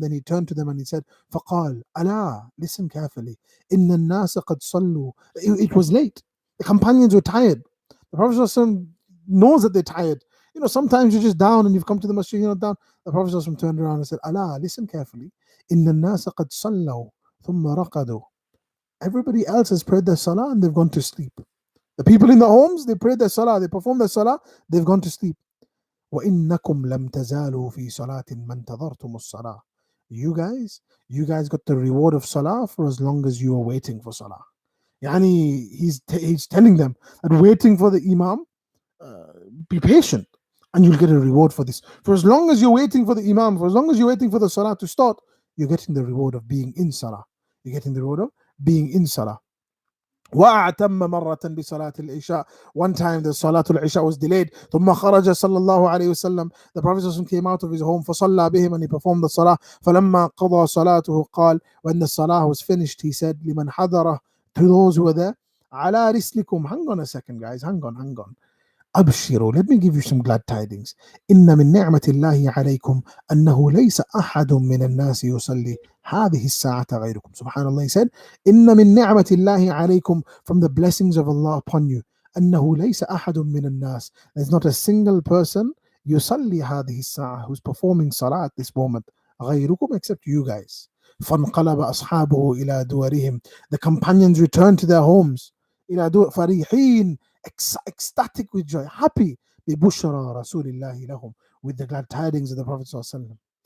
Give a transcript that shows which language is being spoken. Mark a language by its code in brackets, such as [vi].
[en] Then he turned to them and he said, [ar] فقال, ألا, [en] listen carefully. [ar] إن الناس قد صلوا. [en] It was late. The companions were tired. The Prophet ﷺ knows that they're tired. Sometimes you're just down and you've come to the masjid, you're not down. The Prophet ﷺ turned around and said, [ar] ألا, [en] listen carefully. [ar] إن الناس قد صلوا ثم رقدوا. [en] Everybody else has prayed their salah and they've gone to sleep. The people in the homes, they prayed their salah, they performed their salah, they've gone to sleep. [ar] وَإِنَّكُمْ لَمْ تَزَالُوا فِي صَلَاةٍ مَنْ تَظَرْتُمُ الصَّلَاةِ. [en] You guys got the reward of salah for as long as you are waiting for salah. He's telling them that waiting for the imam, be patient and you'll get a reward for this. For as long as you're waiting for the imam, for as long as you're waiting for the salah to start, you're getting the reward of being in salah. You're getting the reward of being in salah. [ar] وأتم مرة بصلاة العشاء. [en] One time the Salatul Isha was delayed. [ar] ثم خرج صلى الله عليه وسلم. [en] The Prophet came out of his home [ar] فصلى بهم [en] and he performed the salah. [ar] فلما قضى صلاته قال, [en] when the salah was finished, he said, [ar] لمن حضره, [en] to those who were there, [ar] على رسلكم. [en] Hang on a second, guys. Hang on. [ar] أبشروا, [en] let me give you some glad tidings. [ar] إن من نعمة الله عليكم أنه ليس أحد من الناس يصلي هذه الساعة غيركم. [en] Subhanallah, he said, [ar] إن من نعمة الله عليكم, [en] from the blessings of Allah upon you, [ar] أنه ليس أحد من الناس, [en] there's not a single person [ar] يصلي هذه الساعة, [en] who's performing salah at this moment, [ar] غيركم, [en] except you guys. [ar] فانقلب أصحابه إلى دورهم, [en] the companions returned to their homes, [ar] إلى دور فرحين, [en] ecstatic with joy, happy, [ar] ببشرى رسول الله لهم, [en] with the glad tidings of the Prophet صلى الله عليه وسلم.